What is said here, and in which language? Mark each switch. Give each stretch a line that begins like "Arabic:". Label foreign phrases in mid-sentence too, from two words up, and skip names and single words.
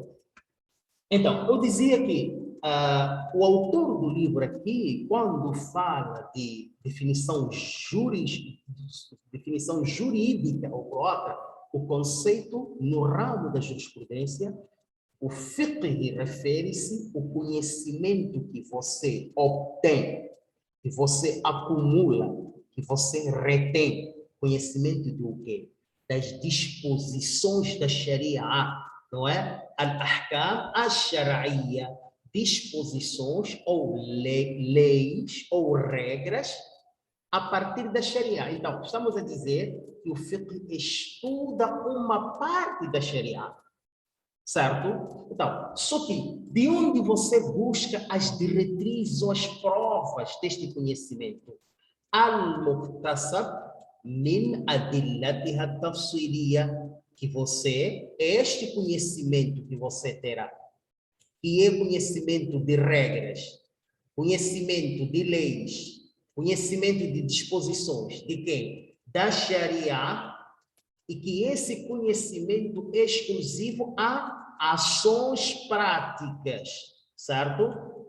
Portuguese: Então, eu dizia que o autor do livro aqui, quando fala de definição jurídica ou própria, o conceito no ramo da jurisprudência, o fiqh refere-se ao conhecimento que você obtém, que você acumula, que você retém. Conhecimento do quê? Das disposições da Sharia, não é?
Arabic: الأحكام الشرعية,
Portuguese: disposições ou leis ou regras a partir da Sharia. Então, estamos a dizer que o fiqh estuda uma parte da Sharia, certo? Então, só que de onde você busca as diretrizes ou as provas deste conhecimento?
Arabic: المكتسب من أدلتها التفصيلية,
Portuguese: que você, este conhecimento que você terá, que é conhecimento de regras, conhecimento de leis, conhecimento de disposições, de quem? Da Sharia, e que esse conhecimento é exclusivo a ações práticas, certo?